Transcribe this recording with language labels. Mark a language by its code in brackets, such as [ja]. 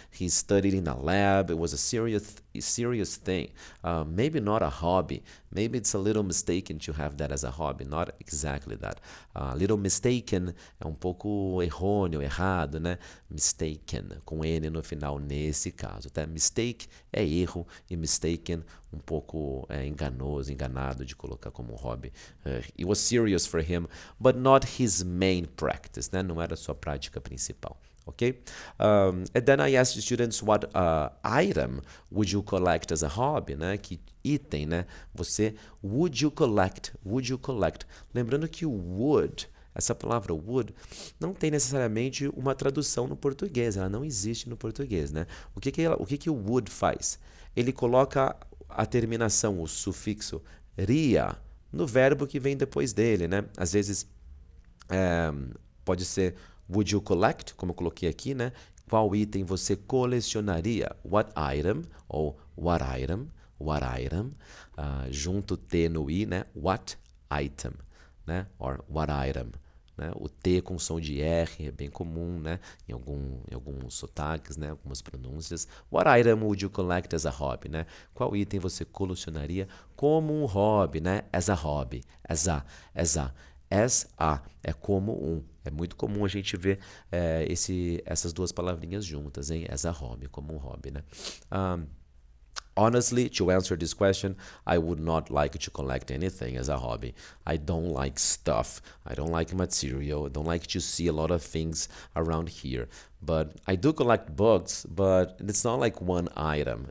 [en] He studied in a lab. It was a serious thing. Maybe not a hobby. Maybe it's a little mistaken to have that as a hobby. Not exactly that. Little mistaken [pt] é um pouco errôneo, errado, né? Mistaken, com N no final nesse caso, tá? Mistake é erro e mistaken um pouco enganoso, enganado de colocar como hobby. [en] It was serious for him, but not his main practice, né? [pt] Não era a sua prática principal. [en] Okay? And then I asked the students what item would you collect as a hobby, né? [pt] Que item, né? Você [en] would you collect? [pt] Lembrando que o would, essa palavra would, não tem necessariamente uma tradução no português, ela não existe no português, né? O que o would faz? Ele coloca a terminação, o sufixo ria, no verbo que vem depois dele, né? Às vezes pode ser [en] would you collect, [pt] como eu coloquei aqui, né? Qual item você colecionaria? [en] What item [pt] ou what item, junto T no I, né? [en] What item, né? Or what item. Né? [pt] O T com som de R é bem comum, né? Em alguns sotaques, né? Algumas pronúncias. [en] What item would you collect as a hobby? Né? [pt] Qual item você colecionaria como um hobby? Né? [en] As a hobby. [pt] As a é como um. É muito comum a gente ver essas duas palavrinhas juntas, hein? [en] As a hobby, [pt] como um hobby, né? [en] Honestly, to answer this question, I would not like to collect anything as a hobby. I don't like stuff. I don't like material. I don't like to see a lot of things around here. But I do collect books, but it's not like one item.